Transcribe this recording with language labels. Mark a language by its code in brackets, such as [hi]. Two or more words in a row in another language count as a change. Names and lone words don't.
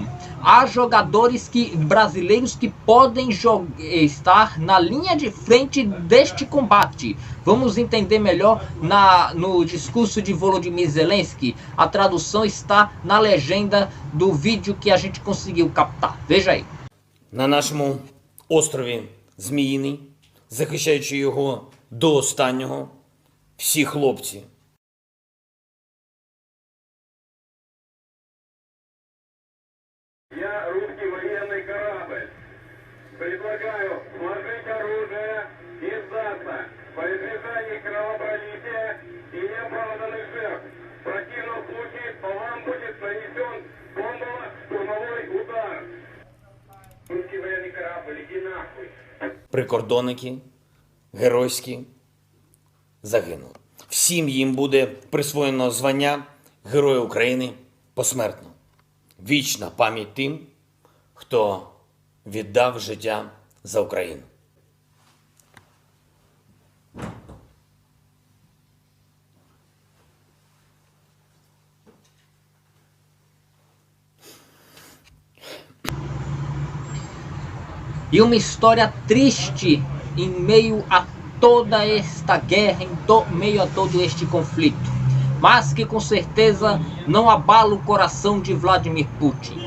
[pt] Há jogadores brasileiros que podem estar na linha de frente deste combate. Vamos entender melhor no discurso de Volodymyr Zelensky. A tradução está na legenda do vídeo que a gente conseguiu captar. Veja aí. [uk] На нашому острові Зміїний, захищаючи його до останнього, всі хлопці. [ru] Я русский военный корабль. Предлагаю сложить оружие и сдаться по избежанию кровопролития и неоправданных жертв. В противном случае по вам будет нанесен бомбово-штурмовой удар. Русский военный корабль, иди нахуй. [uk] Прикордонники геройські загинули. Всім їм буде присвоєно звання Героя України посмертно. Вічна пам'ять тим, хто віддав життя за Україну. [pt] E uma história triste em meio a toda esta guerra, meio a todo este conflito, mas que com certeza não abala o coração de Vladimir Putin.